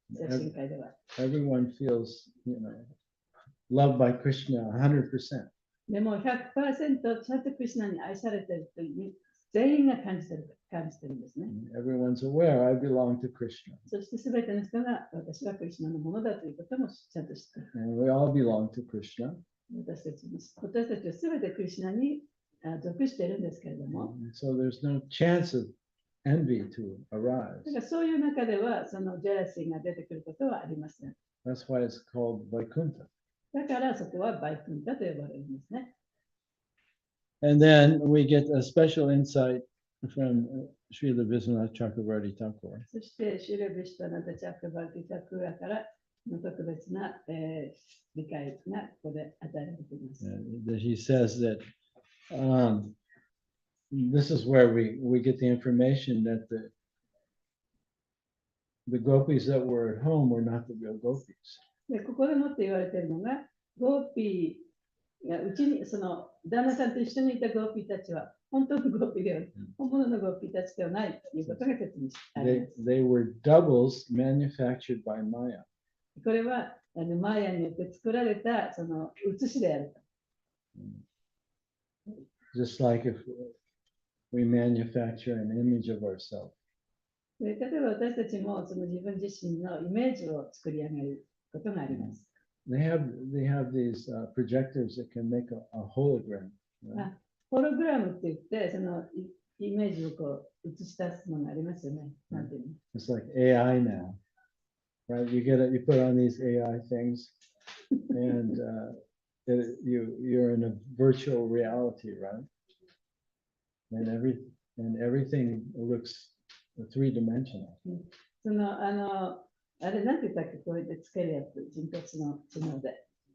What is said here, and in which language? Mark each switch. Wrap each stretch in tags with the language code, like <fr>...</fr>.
<ja>精神界では。</ja> <en>Everyone feels, loved by Krishna 100%.</en> <ja>でも 100% ちゃんとクリシュナに愛されているという全員が感じてるんですね。</ja> <en>Everyone's aware I belong to Krishna.</en> <ja>そしてすべての人が私はクリシュナのものだということもちゃんと知っている。</ja> <en>And we all belong to Krishna.</en> <ja>私たちはすべてクリシュナに属しているんですけれども、</ja> <en>And so there's no chance of envy to arise.</en> <ja>だからそういう中ではそのジェラシーが出てくることはありません。</ja> <en>That's why it's called Vaikuntha.</en> <ja>だからそこはバイクンタと呼ばれるんですね。</ja> <en>And then we get a special insight from Srila Vishwanath Chakravarti Thakur.</en> <ja>そしてシュレビシュタナタチャクバルティタクラからの特別な、理解がここで与えられています。</ja> <en>That he says that this is where we get the information that the gopis that were at home were not the real gopis.</en> <ja>でここでもって言われているのが、ゴーピーがうちにその旦那さんと一緒にいたゴーピーたちは本当のゴーピーでは、本物のゴーピーたちではないということが説明してあります。</ja> <en>They were doubles manufactured by Maya.</en> <ja>これはマーヤによって作られたその写しであると。</ja> <en>Just like if we manufacture an image of ourselves.</en> <ja>で例えば私たちもその自分自身のイメージを作り上げることがあります。</ja> <en>They have these projectors that can make a hologram. Right?</en> <ja>ホログラムって言って、そのイメージをこう映し出すものがありますよね。なんていうの</ja> <en>It's like AI now, right? You put on these AI things, and you're in a virtual reality, right? And everything looks three-dimensional.</en> <ja>そのあれなんて言ったっけ、こうやってつけるやつ、人工知能で。</ja>